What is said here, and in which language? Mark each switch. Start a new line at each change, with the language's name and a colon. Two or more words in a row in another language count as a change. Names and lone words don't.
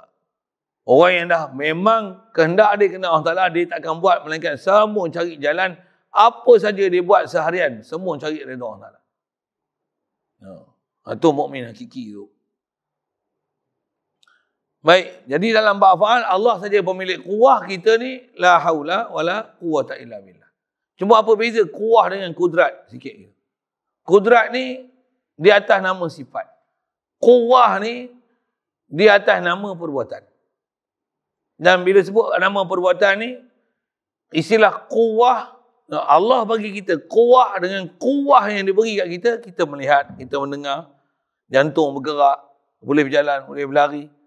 Malay: Orang yang dah memang kehendak dia kena Allah Ta'ala, dia tak akan buat, melainkan semua cari jalan, apa saja dia buat seharian, semua cari redha Allah Ta'ala. Itu mukmin hakiki tu. Baik, jadi dalam bab fa'al, Allah saja pemilik kuwah kita ni,
Arabic: لا حول ولا قوة إلا بالله.
Malay: Cuma apa beza kuwah dengan kudrat? Sikit. Kudrat ni di atas nama sifat. Kuwah ni di atas nama perbuatan. Dan bila sebut nama perbuatan ni, istilah kuwah, Allah bagi kita kuwah dengan kuwah yang diberi kat kita, kita melihat, kita mendengar, Jantung bergerak, boleh berjalan, boleh berlari.